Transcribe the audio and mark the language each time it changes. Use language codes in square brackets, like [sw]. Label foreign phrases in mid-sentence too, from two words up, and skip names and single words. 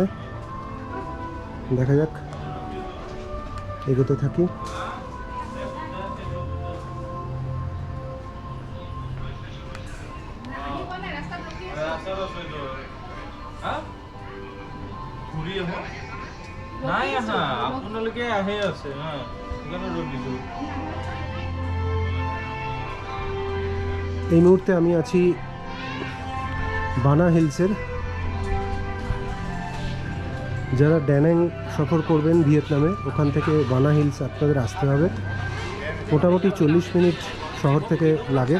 [bn] দেখা যাক, এগোতে থাকি। [as] নাই আহা, আপোনালোকে আহে আছে হা, সেইকাৰণে ৰৈ দিছোঁ। [bn] এই মুহূর্তে আমি আছি বানা হিলসের। যারা ড্যানাং সফর করবেন ভিয়েতনামে, ওখান থেকে বানা হিলস আপনাদের আসতে হবে। মোটামুটি 40 মিনিট শহর থেকে লাগে।